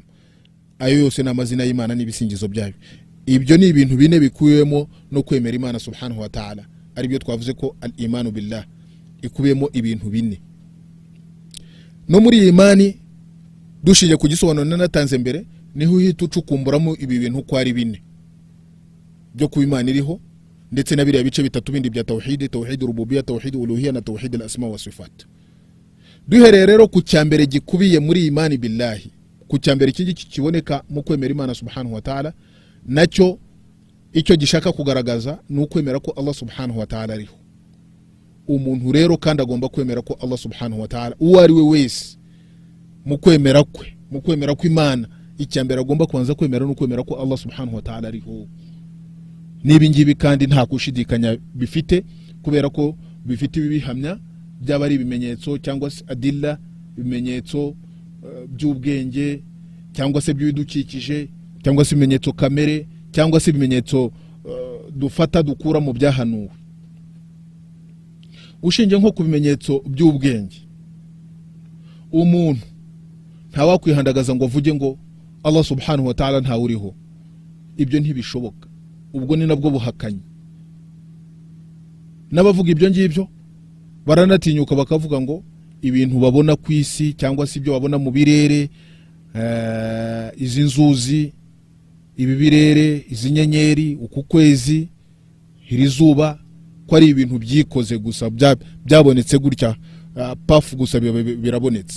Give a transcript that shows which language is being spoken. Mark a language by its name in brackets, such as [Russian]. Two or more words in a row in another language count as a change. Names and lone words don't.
[Kinyarwanda] Ayo yose na amazina y'Imana n'ibisingizo byayo. Ibyo ni ibintu bine bikuyemo no kwemera Imana [Arabic] سبحانه وتعالى, [Kinyarwanda] ari byo twavuze ko [Arabic] الإيمان بالله [Kinyarwanda] ikubiyemo ibintu bine. No muri imani dushiye ku gisobanuro natanze mbere, niho uhita ucukumburamo ibi bintu ko ari bine byo ku Imana iriho, ndetse na biriya bice bitatu bindi bya [Arabic] توحيد ربوبية، توحيد ألوهية [Kinyarwanda] na [Arabic] توحيد الأسماء وصفات. [Kinyarwanda] Duhereye rero ku cyambere gikubiye muri imani billahi, ku cyambere kingi kiboneka mu kwemera Imana [Arabic] سبحانه وتعالى, [Kinyarwanda] nacyo icyo gishaka kugaragaza ni ukwemera ko Allah [Arabic] سبحانه وتعالى [Kinyarwanda] ariho. Umuntu rero kandi agomba kwemera ko Allah [Arabic] سبحانه وتعالى [Kinyarwanda] uwo ari we wese, mu kwemera ko Imana icyambere agomba kubanza kwemera no kwemera ko Allah [Arabic] سبحانه وتعالى [Kinyarwanda] ariho. Nibingibi kandi nta kushidikanya bifite, kubera ko bifite ibihamya byaba ari ibimenyetso cyangwa se adilla, ibimenyetso by'ubwenge cyangwa se by'ibidukikije cyangwa se ibimenyetso kamere cyangwa se ibimenyetso dufata dukura mu byahanuwe. Ushinje nko ku bimenyetso by'ubwenge, umuntu ntawakwihandagaza ngo avuge ngo Allah [Arabic] سبحانه وتعالى [Kinyarwanda] nta uriho. Ibyo ntibishoboka. Ubwo ni nabwo buhakanyi. N'abavuga ibyo ngibyo baranatinyuka bakavuga ngo ibintu babona ku isi cyangwa se ibyo babona mu birere, izi nzuzi, ibi birere, izi nyenyeri, uku kwezi, iri zuba, ko ari ibintu byikoze gusa byabonetse gutya, pafu gusa birabonetse.